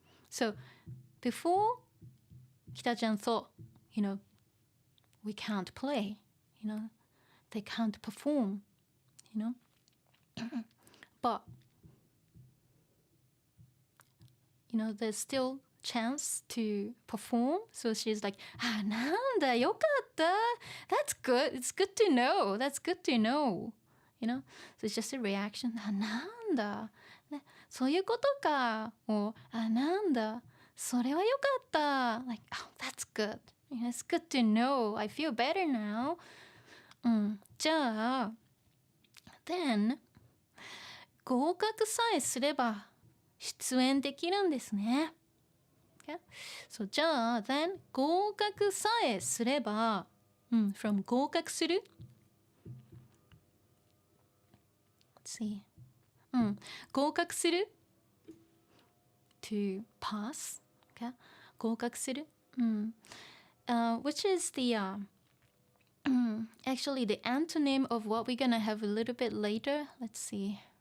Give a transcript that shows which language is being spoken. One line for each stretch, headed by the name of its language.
English: So, before, Kita-chan thought, we can't play. They can't perform. But there's still chance to perform. So she's like,
Japanese: なんだ、よかった。
English: That's good. It's good to know. That's good to know. So it's just a reaction.
Japanese: なんだ。ね、そういうことか。 or なんだ。それはよかった。
English: Like, oh, that's good. It's good to know. I feel better now.
Japanese: じゃあ、then 合格さえすれば出演できるんですね。Okay?
English: So
Japanese: じゃあ
English: then
Japanese: 合格さえすれば、
English: from 合格する Let's see. 合格する to pass. Okay? 合格する、which is the actually the antonym of what we're gonna have a little bit later. Let's see.